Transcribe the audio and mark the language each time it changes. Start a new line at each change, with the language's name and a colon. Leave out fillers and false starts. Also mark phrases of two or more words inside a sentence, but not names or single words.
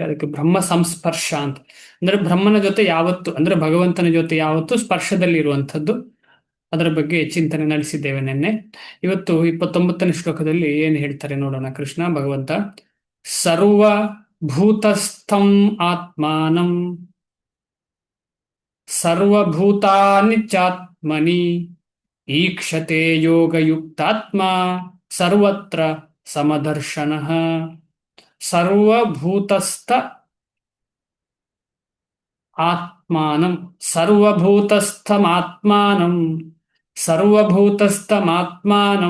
Kannada: ಅದಕ್ಕೆ ಬ್ರಹ್ಮ ಸಂಸ್ಪರ್ಶ ಅಂತ ಅಂದ್ರೆ ಬ್ರಹ್ಮನ ಜೊತೆ ಯಾವತ್ತು ಅಂದ್ರೆ ಭಗವಂತನ ಜೊತೆ ಯಾವತ್ತು ಸ್ಪರ್ಶದಲ್ಲಿ ಇರುವಂಥದ್ದು. ಅದರ ಬಗ್ಗೆ ಚಿಂತನೆ ನಡೆಸಿದ್ದೇವೆ ನಿನ್ನೆ. ಇವತ್ತು 29ನೇ ಶ್ಲೋಕದಲ್ಲಿ ಏನ್ ಹೇಳ್ತಾರೆ ನೋಡೋಣ.
Sanskrit: ಕೃಷ್ಣ ಭಗವಂತ ಸರ್ವಭೂತಸ್ಥಂ ಆತ್ಮಾನಂ ಸರ್ವಭೂತಾನಿ ಚಾತ್ಮನಿ ಈಕ್ಷತೆ ಯೋಗಯುಕ್ತಾತ್ಮ ಸರ್ವತ್ರ ಸಮದರ್ಶನಃ. ಸರ್ವಭೂತಸ್ಥ ಆತ್ಮಾನಂ ಸರ್ವಭೂತಸ್ಥಮಾತ್ಮಾನಂ ಸರ್ವಭೂತಸ್ಥಮಾತ್ಮಾನಂ